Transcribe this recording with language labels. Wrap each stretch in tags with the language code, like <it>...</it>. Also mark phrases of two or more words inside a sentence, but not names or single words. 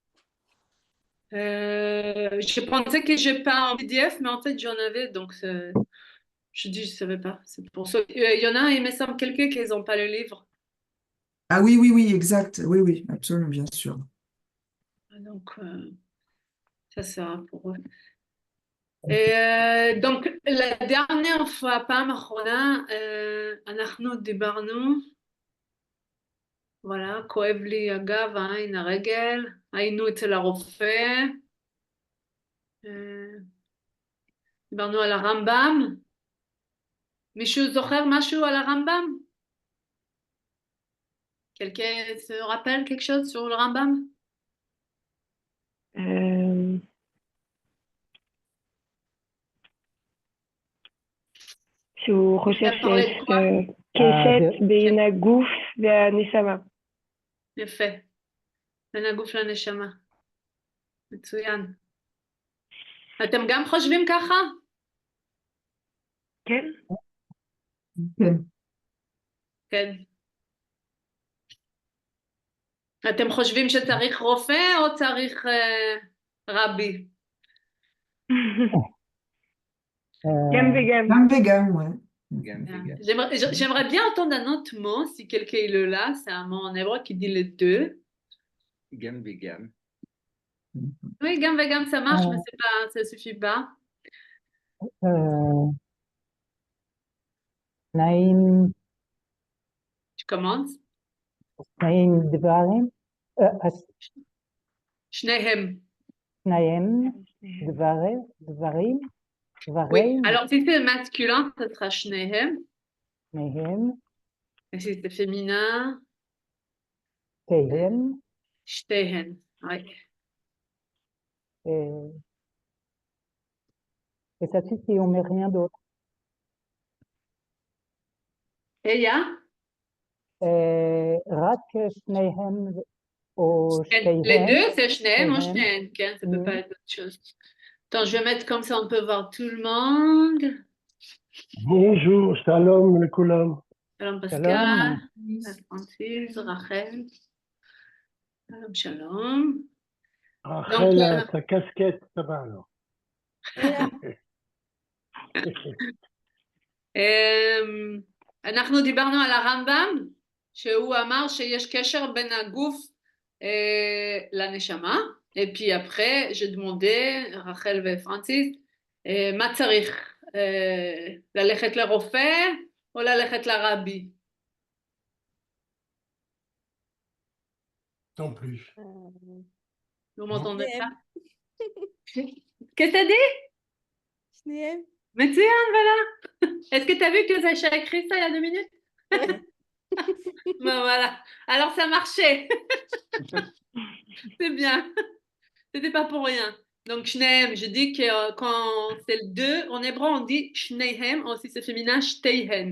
<fr>Je pensais que j'ai pas en PDF, mais en fait j'en avais, donc je dis je savais pas. C'est pour ça. Il y en a, il me semble quelqu'un qui n'ont pas le livre. Ah oui, oui, oui, exact. Oui, oui, absolument, bien sûr. Donc ça sera pour eux. donc la dernière fois,</fr> <he>פעם אחרונה, אנחנו דיברנו, וואלה, כואב לי הגב, העין, הרגל, היינו אצל הרופא, דיברנו על הרמב"ם, מישהו זוכר משהו על הרמב"ם?</he> <fr>Quelqu'un se rappelle quelque chose sur le Rambam?</fr> <he>שהוא חושב</he> <fr>parlé de</fr> <he>שיש</he> <fr>quoi?</fr> <he>קשת בין הגוף והנשמה. יפה. בין הגוף לנשמה. מצוין. אתם גם חושבים ככה? כן. כן. כן. אתם חושבים שצריך רופא או צריך רבי? גם וגם. גם וגם,</he> <fr>ouais. J'aimerais bien entendre un autre mot, si quelqu'un est là, c'est un mot en hébreu qui dit les deux.</fr> <he>גם וגם.</he> <fr>Oui,</fr> <he>גם וגם,</he> <fr>ça marche, mais c'est pas, ça suffit pas.</fr> <he>תנאים,</he> <fr>Tu commences?</fr> <he>תנאים דברים, Shnehem. תנאים, דברים,</he> <fr>Oui, alors si c'est masculin, ça sera shnehem.</fr> <he>תנאים,</he> <fr>Et si c'est féminin,</fr> <he>תהם,</he> <fr>shtehen. Ouais. et ça suffit, on met rien d'autre. Et il y a?</fr> <he>רק שניהם או שתיהם.</he> <fr>Les deux, c'est shnehem ou</fr> <he>Shnehem. shnehem.</he> <fr>Okay, ça peut pas être autre chose. Attends, je vais mettre comme ça, on peut voir tout le monde. Bonjour,</fr> <he>shalom לכולם. Shalom Pascal, שלום. Francis, Rachel. Shalom, shalom. רחל,</he> <fr>ta casquette, ça va alors.</fr> <he>אנחנו דיברנו על הרמב"ם, שהוא אמר שיש קשר בין הגוף לנשמה,</he> <fr>et puis après, j'ai demandé,</fr> <he>רחל ופרנסיס, מה צריך, ללכת לרופא או ללכת לרבי?</he> <fr>Non plus. Vous m'entendez pas? Qu'est-ce que t'as dit?</fr> <he>שניהם. מצוין,</he> <fr>voilà. Est-ce que tu as vu que Sacha a écrit ça il y a 2 minutes? Ben voilà. Alors ça marchait. C'est bien. C'était pas pour rien. Donc shnehem, je dis que quand c'est le 2, en hébreu on dit shnehem, aussi c'est féminin, shteihen.</fr>